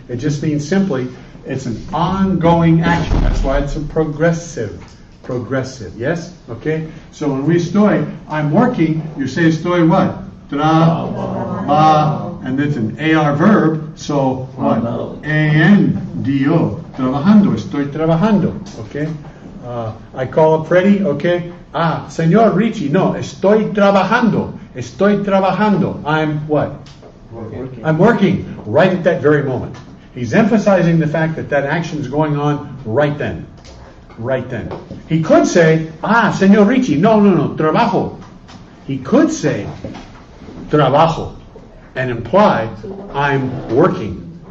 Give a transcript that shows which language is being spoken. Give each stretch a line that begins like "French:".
English: It just means simply it's an ongoing action. That's why it's a progressive. Progressive, yes? Okay? So when we estoy, I'm working, you say estoy what?
Spanish: Trabajo.
English: And it's an AR verb, so what?
Spanish: ANDO. Trabajando, estoy trabajando,
English: okay? I call up Freddy, okay?
Spanish: Señor Richie, no, estoy trabajando. Estoy trabajando.
English: I'm what? Working. I'm working right at that very moment. He's emphasizing the fact that that action is going on right then. Right then. He could say,
Spanish: Señor Richie, no, trabajo.
English: He could say, trabajo, and imply, I'm working.